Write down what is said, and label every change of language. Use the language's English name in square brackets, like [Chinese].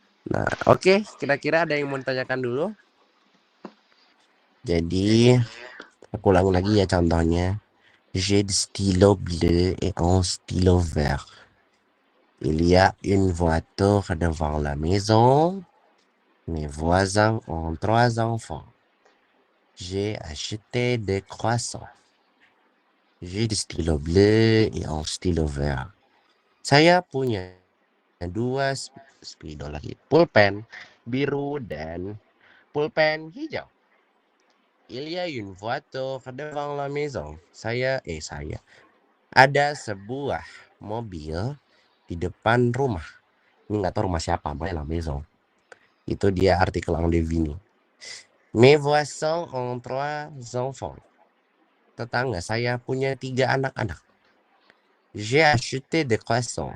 [Indonesian] Nah, oke, kira-kira ada yang mau ditanyakan dulu? Jadi, aku ulang lagi ya contohnya. [French] J'ai du stylo bleu et un stylo vert. Il y a une voiture devant la maison. Mes voisins ont 3 enfants. J'ai acheté des croissants. J'ai du stylo bleu et un stylo vert. [Indonesian] Saya punya 2 spidol lagi. Pulpen biru dan pulpen hijau. [French] Il y a une voiture devant la maison. [Indonesian] Saya. Ada sebuah mobil di depan rumah. Ini nggak tahu rumah siapa, pokoknya [French] la maison. [Indonesian] Itu dia artikel en devini. [French] Mes voisins ont 3 enfants. [Indonesian] Tetangga saya punya 3 anak-anak. [French] J'ai acheté des croissants.